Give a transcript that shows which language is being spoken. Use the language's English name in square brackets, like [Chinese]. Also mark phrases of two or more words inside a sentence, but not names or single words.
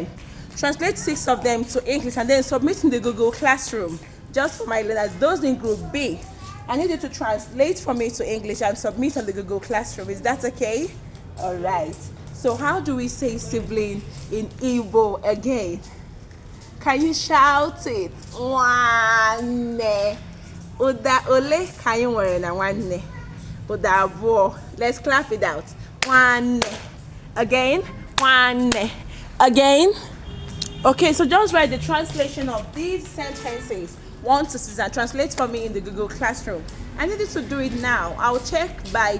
[English] Translate 6 of them to English and then submit in the Google Classroom. Just for my learners, those in group B, I need you to translate for me to English and submit on the Google Classroom. Is that okay? All right. So how do we say sibling in Igbo again? Can you shout it? [Igbo] Nwanne. Uda ole [English] can you wear [Igbo] na nwanne? Uda abo. [English] Let's clap it out. Nwanne. Again. Nwanne. Again. Okay, so just write the translation of these sentences 1 to 6 and translate for me in the Google Classroom. I need you to do it now.